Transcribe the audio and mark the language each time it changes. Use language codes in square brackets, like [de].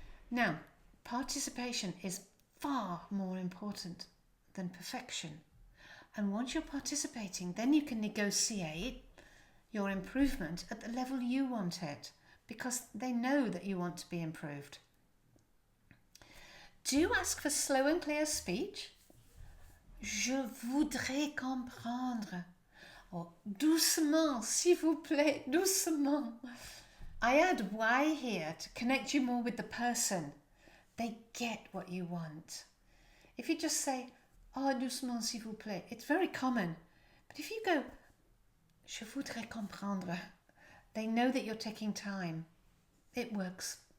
[en] Now, participation is far more important than perfection. And once you're participating, then you can negotiate your improvement at the level you want it because they know that you want to be improved. Do ask for slow and clear speech. [fr] Je voudrais comprendre. Or doucement, s'il vous plaît, doucement. [en] I add why here to connect you more with the person. They get what you want. If you just say, [fr] doucement, s'il vous plaît, [en] it's very common. But if you go, [fr] je voudrais comprendre, [en] they know that you're taking time. It works.